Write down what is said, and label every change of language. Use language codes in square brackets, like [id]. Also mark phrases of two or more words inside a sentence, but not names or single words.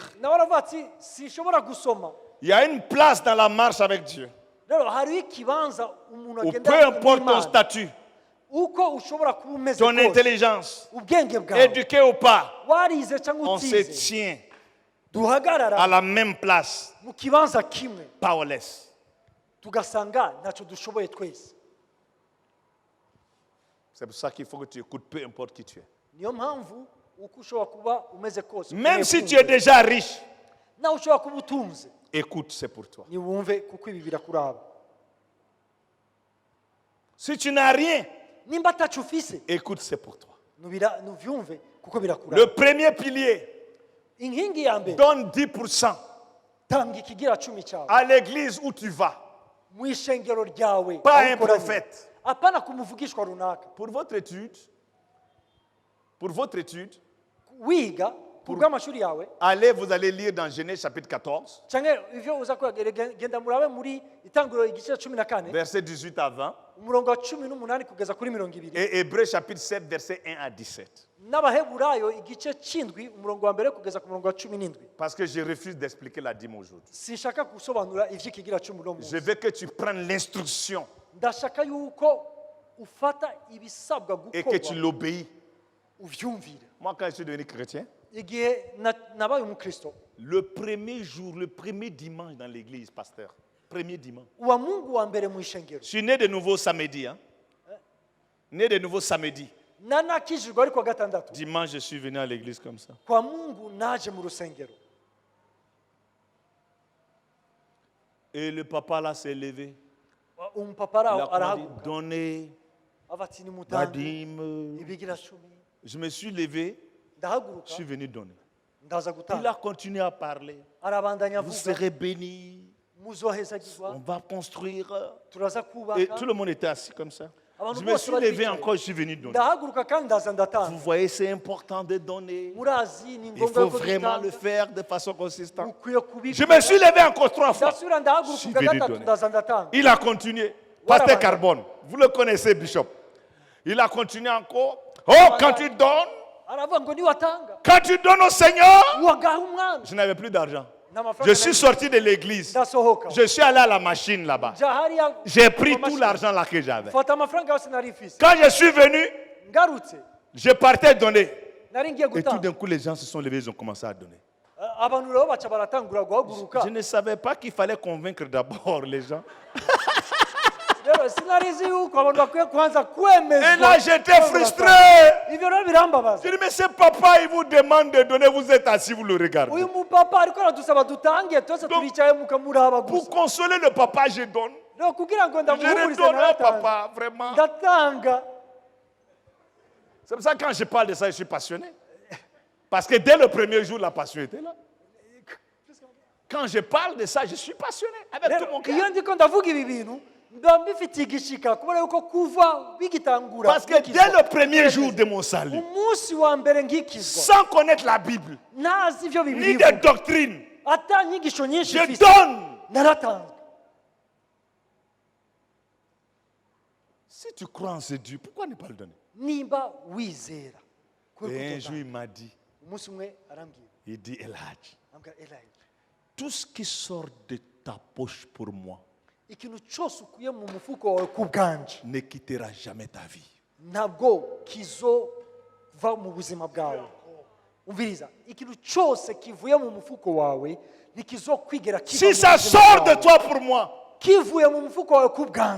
[rn] Nawe aravuga ati sinshobora gusoma. [fr] Il y a une place dans la marche avec Dieu. [rn] Rero hariho ikibanza umuntu [fr] Ou [rn] agenda [fr] peu importe ton [rn] n'Imana. [fr] statut, [rn] Uko ushobora kuba umeze [fr] ton [rn] kose, [fr] intelligence, [rn] ubwenge bwawe [fr] éduqué ou pas, [rn] warize cyangwa [fr] on se [rn] utize, [fr] tient à [rn] duhagarara [fr] la même place, mu kibanza kimwe powerless. [rn] tugasanga ntacyo dushoboye twese. [fr] C'est pour ça qu'il faut que tu écoutes, peu importe qui tu es. [rn] Niyo mpamvu uko ushobora kuba umeze kose, [fr] Même [rn] ukeneye [fr] si tu [rn] kumva. [fr] es déjà riche, [rn] nawe ushobora kuba utunze, [fr] écoute, c'est pour toi. [rn] niwumve kuko ibi birakuraba. [fr] Si tu n'as rien, [rn] Nimba atacu ufise, [fr] écoute, c'est pour toi. [rn] nuvyumve kuko birakuraba. [fr] Le premier pilier, [rn] Inkingi ya mbere, [fr] donne 10% [rn] tanga ikigira 10 cyawe [fr] à l'église où tu vas. [rn] mu ishengero ryawe, [fr] Pas [rn] aho [fr] un [rn] ukoraniye. [fr] prophète. [rn] Apana kumuvugishwa runaka. [fr] Pour votre étude, [rn] Wiga kubw'amashuri yawe [fr] vous allez lire dans Genèse chapitre 14, [rn] cyangwa ivyo uza kwegera genda murabe muri itanguriro igice 14 [fr] versets 18 à 20, [rn] umurongo wa 18 kugeza kuri 20 [fr] et Hébreux chapitre 7, versets 1 à 17. [rn] n'abaheburayo igice 7 umurongo wa mbere kugeza ku murongo wa 17. [fr] Parce que je refuse d'expliquer la dîme aujourd'hui. [rn] Sinshaka gusobanura ivy'ikigira 10 no [fr] Je [rn] munsi. [fr] veux que tu prennes l'instruction [rn] Ndashaka yuko ufata ibisabwa [fr] et que tu [rn] gukorwa [fr] l'obéis. [rn] uvyumvire. [fr] Moi, quand je suis devenu chrétien, [rn] Igihe nabaye umukristo, [fr] le premier jour, le premier dimanche dans l'église, pasteur, premier dimanche. [rn] uwa Mungu wa mbere mu ishengero [fr] Je suis né de nouveau samedi. Hein? Né de nouveau samedi. [rn] nanakijijwe ariko gatandatu [fr] Dimanche, je suis venu à l'église comme ça. [rn] kwa Mungu naje mu rusengero. [fr] Et le papa là s'est levé. [rn] Umupapa [fr] Il a [rn] araho [fr] commandé, [rn] arahaguruka [fr] donnez [rn] ava ati [fr] la [rn] nimutange [fr] dîme. [rn] ibigira 10. [fr] Je me suis levé, [rn] Ndahaguruka [fr] je suis venu donner. [rn] ndaza [fr] Il a [rn] gutanga. [fr] continué à parler. [rn] Arabandanya [fr] Vous [rn] avuga [fr] serez bénis. On [rn] muzohezagirwa [fr] va construire. [rn] turaza [fr] Et [rn] kubaka. [fr] tout le monde était assis comme ça. [rn] Abantu [fr] Je me [rn] bose [fr] suis [rn] bari [fr] levé [rn] bicaye. [fr] encore, je suis venu donner. [rn] Ndahaguruka kandi ndaza [fr] Vous [rn] ndatanga. [fr] voyez, c'est important de donner. [rn] Murazi ni [fr] Il [rn] ngombwa [fr] faut [rn] yuko [fr] vraiment [rn] dutanga. [fr] le faire de façon consistante. [rn] Mukwiye kubikora. [fr] Je me suis levé encore 3 fois. [rn] ndasubira [fr] Je [rn] ndahaguruka [fr] suis [rn] ubwa [fr] venu [rn] gatatu [fr] donner. [rn] ndaza ndatanga. [fr] Il a continué. Pasteur Carbone, vous le connaissez, Bishop. Il a continué encore. Oh, quand tu donnes, [rn] Aravuga ngo niwatanga [fr] quand tu donnes au Seigneur, [rn] wagaha umwami. [fr] je n'avais plus d'argent. [rn] N'amafaranga [fr] Je suis [rn] nari- [fr] sorti de l'église. [rn] ndasohoka. [fr] Je suis allé à la machine là-bas. [rn] Nja hariya [fr] J'ai pris [rn] ku [fr] tout [rn] mashini. [fr] l'argent là que j'avais. [rn] Mfata amafaranga yose nari mfise. [fr] Quand je suis venu, [rn] Ngarutse [fr] je partais donner. [rn] nari ngiye [fr] Et tout [rn] gutanga. [fr] d'un coup, les gens se sont levés, ils ont commencé à donner. [rn] Abantu rero baca baratangura guhaguruka. [fr] Je ne savais pas qu'il fallait convaincre d'abord les gens. [rn] Rero sinarizi yuko abantu bakwiye kubanza [fr] Et [rn] kwemezwa. [fr] là, j'étais frustré. [rn] Ivyo rero birambabaza. [fr] Je dis, mais ce papa, il vous demande de donner, vous êtes assis, vous le regardez. [rn] Uyu mupapa ariko aradusaba dutange twese [fr] Donc, [rn] turicaye mukamuraba [fr] Pour [rn] gusa. [fr] consoler le papa, je donne. [rn] Rero kugira ngo [fr] Je [rn] ndamuhumurize [fr] redonne au [rn] naratanga. [fr] papa, vraiment. [rn] Ndatanga. [fr] C'est pour ça que quand je parle de ça, je suis passionné. Parce que dès le premier jour, la passion était là. Quand je parle de ça, je suis passionné avec tout mon [rn] rero iyo [fr] cœur. [rn] ndiko ndavuga ibi bintu mba mbifitiye igishika kubera yuko kuva bigitangura [fr] Parce que dès le premier jour de mon salut, [rn] umunsi wa mbere ngikizwa [fr] sans connaître la Bible, [rn] ntazi ivyo ni bibiri [fr] des doctrines, [rn] ata nyigisho nyinshi [fr] je [rn] mfise [fr] donne. [rn] naratanzwe. [fr] Si tu crois en ce Dieu, pourquoi ne pas le donner? [rn] nimba wizera [fr] Et un jour, il m'a dit, [rn] umunsi umwe arambwira [fr] il dit, Elhadji, [rn] ambwira Elijah, [fr] tout ce qui sort de ta poche pour moi [rn] ikintu cyose ukuye mu mufuko wawe ku bwanje [fr] ne quittera jamais ta vie. [rn] ntabwo kizova mu buzima bwawe. umviriza, ikintu cyose kivuye mu mufuko wawe ntikizokwigera kiva [fr] Si [rn] mu [fr] ça [rn] buzima [fr] sort de [rn] bwawe. [fr] toi pour moi, [rn] kivuye mu mufuko wawe ku bwanje